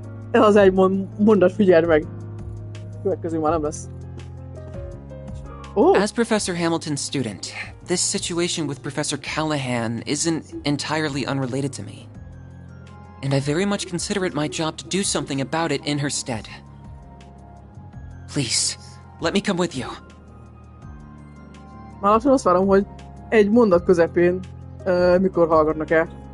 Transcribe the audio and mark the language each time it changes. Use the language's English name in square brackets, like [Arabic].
[Hungarian] Ez az egy mondat, figyeld meg. Következő már nem lesz. [English] As Professor Hamilton's student, this situation with Professor Callahan isn't entirely unrelated to me. And I very much consider it my job to do something about it in her stead. Please, let me come with you. [Hungarian] Már lassan azt várom, hogy egy mondat közepén mikor hallgatnak el.